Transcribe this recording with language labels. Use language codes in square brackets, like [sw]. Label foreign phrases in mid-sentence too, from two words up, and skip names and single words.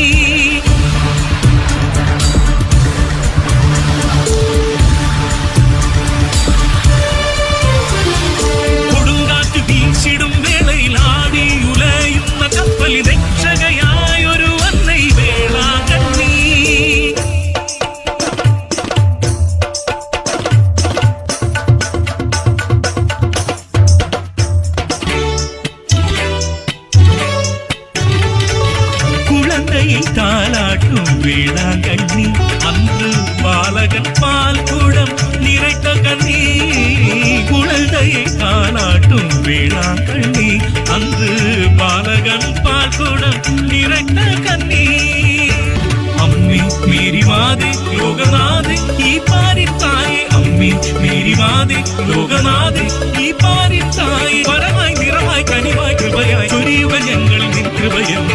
[ml] കൊടുങ്കാറ്റ് വീശിടും വേളയിൽ ആടി ഉലയുന്ന കപ്പലി രക്ഷകയായൊരു അന്നൈ വേളാങ്കണ്ണി. [ta] குழந்தையை தாளாட்டும் வேளாங்கண்ணி, அன்று பாலகன் பால் குடம் நிறைத்த கண்ணி. குழந்தையை தாளாட்டும் வேளாங்கண்ணி, அன்று பாலகன் பால் குடம் நிறைத்த கண்ணி. [ml] അമ്മേ മേരി മാതേ ലോകനാഥേ ഈ പാരിത്തായേ. അമ്മേ മേരി മാതേ ലോകനാഥേ ഈ പാരിത്തായേ. വരമായി നിറമായി കനിവായി കൃപയായി ചൊരിയുക ഞങ്ങളിൽ നിൻ കൃപയെന്ന്.